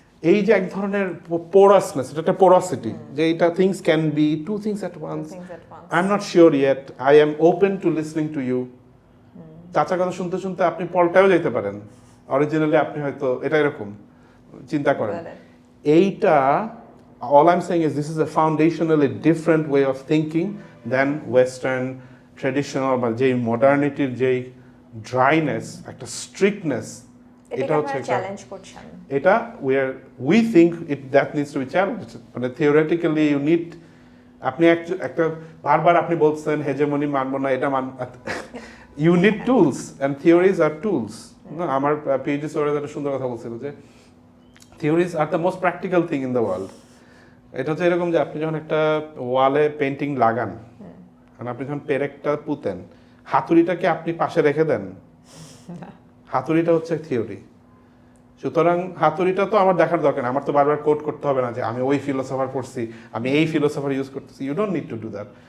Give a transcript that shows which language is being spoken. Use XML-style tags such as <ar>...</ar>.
<bn>এই যে এক ধরনের পোরাসনেস, এটা একটা পোরাসিটি, যে এটা</bn> <en>Things can be two things at once, I am not sure yet, I am open to listening to you.</en> <bn>চাচার কথা শুনতে শুনতে আপনি পল্টায়ও যেতে পারেন, অরিজিনালি আপনি হয়তো এটা এরকম চিন্তা করেন।</bn> <en>এইটা all I'm saying is this is a foundationally different way of thinking than Western traditional</en> <bn>বা যেই মডার্নিটির যেই ড্রাইনেস, একটা স্ট্রিক্টনেস, এটা হচ্ছে চ্যালেঞ্জ করছেন।</bn> <en>এটা we think it that needs to be challenged, মানে theoretically you need,</en> <bn>আপনি একটা বারবার আপনি বলছেন হেজেমনি মানবো না, এটা</bn> <en>you need tools and theories are tools.</en> <bn>আমার পিএইচডি স্টুডেন্ট একটা সুন্দর কথা বলছিল যে</bn> <en>theories are the most practical thing in the world.</en> <bn>এটা হচ্ছে এরকম যে আপনি যখন একটা ওয়ালে পেন্টিং লাগান, মানে আপনি যখন পেরেকটা পুঁতেন, হাতুড়িটাকে আপনি পাশে রেখে দেন, হাতুড়িটা হচ্ছে থিওরি। সুতরাং হাতুড়িটা তো আমার দেখার দরকার না, আমার তো বারবার কোট করতে হবে না যে আমি ওই ফিলোসফার পড়ছি, আমি এই ফিলোসফার ইউজ করতেছি।</bn> <en>You don't need to do that.</en>